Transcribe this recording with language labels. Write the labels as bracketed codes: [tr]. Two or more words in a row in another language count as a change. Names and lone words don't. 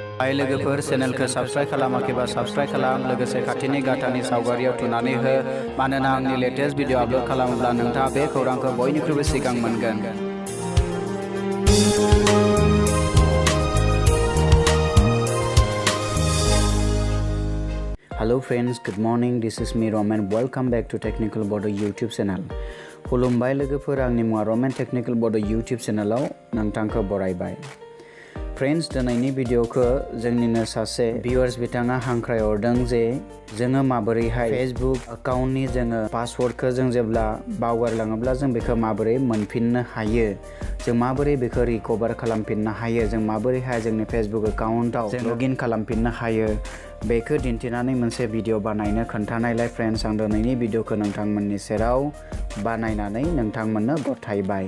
[brx] हाय लोगोफोर चेनेलखौ साबस्क्राइब खालामाखैबा साबस्क्राइब खालाम लोगोसे खाथिनि गाथानि सावगारियाव थुनानै हो मानोना आंनि लेटेस्ट भिडिअ आपलोड खालामोब्ला नोंथाङा बे खौरांखौ बयनिख्रुइबो सिगां मोनगोन। [en] Hello friends, good morning. This is me Roman. Welcome back to Technical Bodo YouTube channel. [brx] खुलुमबाय लोगोफोर, आंनि मुङा Roman Technical Bodo YouTube चेनेलाव नोंथांखौ बरायबाय। फ्रेंड्स, दिनैनि भिडिअखौ जोंनिनो सासे भिउअर्स बिथाङा हांख्रायहरदों जे जोङो माबोरैहाय फेसबुक एकाउन्टनि जोङो पासवर्डखौ जों जेब्ला बावगारलाङोब्ला जों बेखौ माबोरै मोनफिननो हायो, जों माबोरै बेखौ रिकभार खालामफिननो हायो, जों माबोरैहाय जोंनि फेसबुक एकाउन्टआव लगइन खालामफिननो हायो बेखौ दिन्थिनानै मोनसे भिडिअ बानायनो खोन्थानायलाय फ्रेंड्स आं दिनैनि भिडिअखौ नोंथांमोननि सेराव बानायनानै नोंथांमोननो गथायबाय।